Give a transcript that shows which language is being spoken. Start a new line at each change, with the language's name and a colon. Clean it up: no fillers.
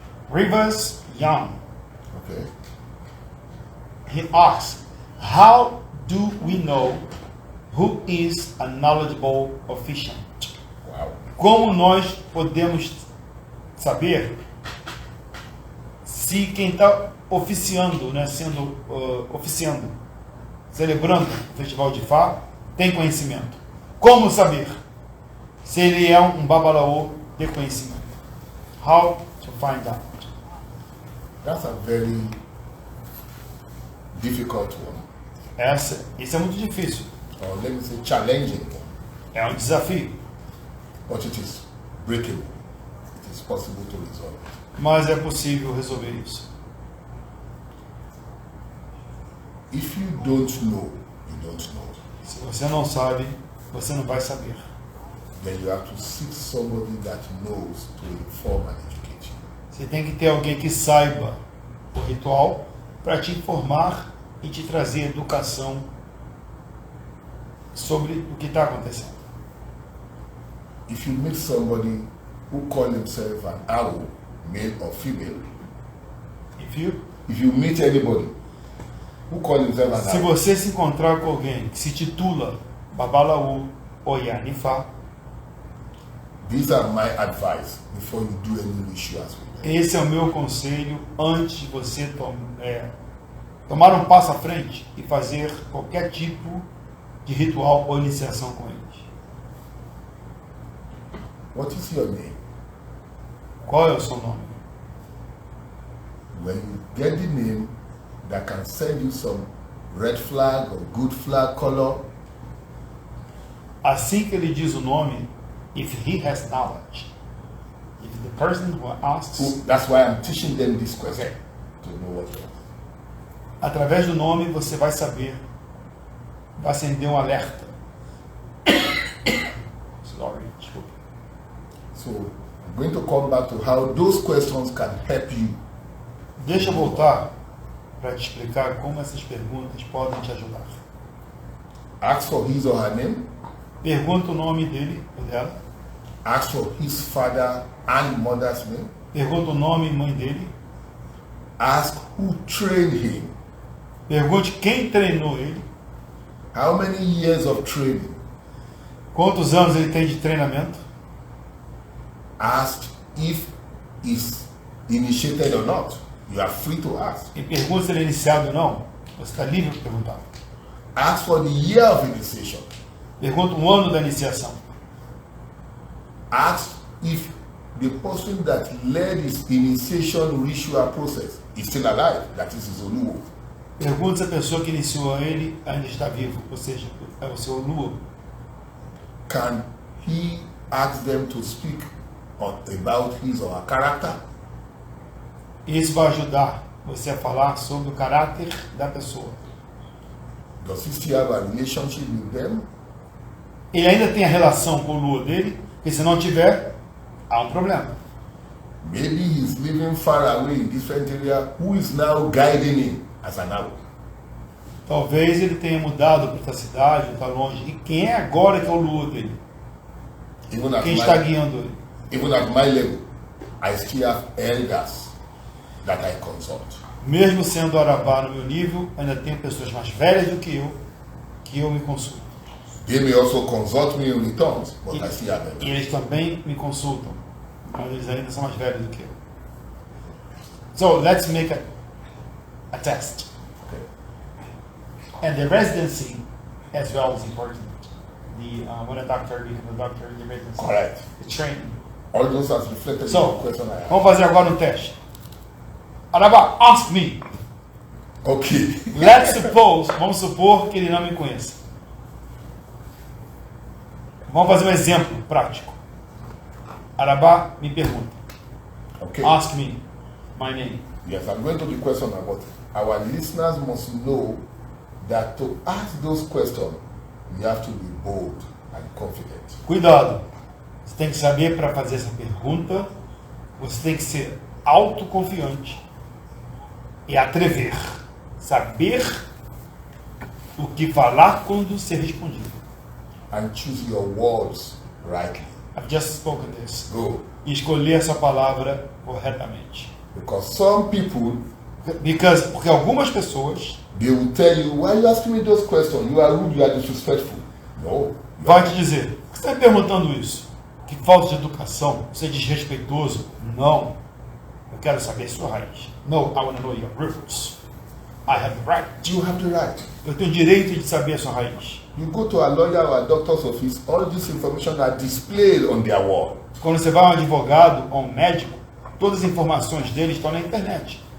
English: Rivers Young. Okay. He asks, how do we know who is a knowledgeable officiant? Wow.
Portuguese: Como nós podemos saber se quem está oficiando, né, oficiando, celebrando o Festival de Ifá, tem conhecimento? Como saber se ele é um babalaô de conhecimento?
English: How to find out? That's a very difficult one.
Portuguese: Isso é muito difícil.
English: Or let me say challenging one.
Portuguese: É um desafio,
English: But it is breakable. It is possible to resolve.
Portuguese: mas é possível resolver isso.
English: If you don't know, you don't know.
Portuguese: Se você não sabe, você não vai saber.
English: Then you have to seek somebody that knows to inform and educate you.
Portuguese: Você tem que ter alguém que saiba o ritual para te informar e te trazer educação sobre o que está acontecendo.
English: If you meet somebody who call himself an owl, male or female, if you meet anybody who call himself an
Portuguese: Se
English: owl,
Portuguese: você se encontrar com alguém que se titula Babalaú ou Yanifá,
English: these are my advice before you do any rituals with them.
Portuguese: esse é o meu conselho antes de você tomar um passo à frente e fazer qualquer tipo de ritual ou iniciação com eles.
English: What is your name?
Portuguese: Qual é o seu nome?
English: When you get the name that can send you some red flag or good flag color,
Portuguese: Assim que ele diz o nome,
English: if he has knowledge, if the person who asks, that's why I'm teaching them this question Okay. to know what they are.
Portuguese: através do nome você vai saber, vai acender um alerta.
English: Sorry,
Portuguese: desculpa.
English: So I'm going to come back to how those questions can help you.
Portuguese: Deixa eu voltar para te explicar como essas perguntas podem te ajudar.
English: Ask for his or her name.
Portuguese: Pergunta o nome dele ou dela.
English: Ask for his father and mother's name.
Portuguese: Pergunta o nome e mãe dele.
English: Ask who trained him.
Portuguese: Pergunte quem treinou ele.
English: How many years of training?
Portuguese: Quantos anos ele tem de treinamento.
English: Ask if he's initiated or not. You are free to ask.
Portuguese: E pergunta se ele é iniciado ou não. Você está livre para perguntar.
English: Ask for the year of initiation.
Portuguese: Pergunta o ano da iniciação.
English: Ask if the person that led his initiation ritual process is still alive. That is his Oluwo.
Portuguese: Pergunta se a pessoa que iniciou ele ainda está vivo, ou seja, é o seu Oluwo.
English: Can he ask them to speak about his or her character?
Portuguese: Isso vai ajudar você a falar sobre o caráter da pessoa.
English: Does he still have a relationship with them?
Portuguese: Ele ainda tem a relação com o Oluwo dele, porque se não tiver, há um problema.
English: Maybe he's living far away in different area. Who is now guiding him as an arrow?
Portuguese: Talvez ele tenha mudado para outra cidade, está longe. E quem é agora que é o Oluwo dele?
English: Even at
Portuguese: Quem está
English: my,
Portuguese: guiando ele?
English: even at my level, I still have elders that I consult.
Portuguese: Mesmo sendo Arabá no meu nível, ainda tenho pessoas mais velhas do que eu me consulto.
English: They may also consult me in returns, but I still have
Portuguese: E
English: elders.
Portuguese: eles também me consultam, mas eles ainda são mais velhos do que eu.
English: So let's make a test. Okay. And the residency as well is important. When a doctor becomes a doctor, the residency, Correct. the training. All those as reflected in the So, question I
Portuguese: vamos
English: asked.
Portuguese: fazer agora um teste. Arabá,
English: ask me. Okay.
Portuguese: Vamos supor que ele não me conheça. Vamos fazer um exemplo prático. Arabá, me pergunta.
English: Okay. Ask me my name. Yes, I'm going to the question now, but our listeners must know that to ask those questions, we have to be bold and confident.
Portuguese: Cuidado. Você tem que saber para fazer essa pergunta, você tem que ser autoconfiante e atrever. Saber o que falar quando ser respondido.
English: And choose your words rightly. I've just spoken this. Go.
Portuguese: E escolher essa palavra corretamente.
English: Because some people,
Portuguese: Porque algumas pessoas
English: they will tell you, why are you asking me those questions? You are rude, you are disrespectful. No. You
Portuguese: vão
English: are-
Portuguese: te dizer, por que você está me perguntando isso? Que falta de educação, você é desrespeitoso. Não. Eu quero saber sua raiz.
English: No, I want to know your roots. I have the right. You have the right.
Portuguese: Eu tenho o direito de saber a sua raiz.
English: You go to a lawyer or a doctor's office, all this information are displayed on their wall.
Portuguese: Quando você vai a um advogado ou um médico, todas as informações dele estão na internet.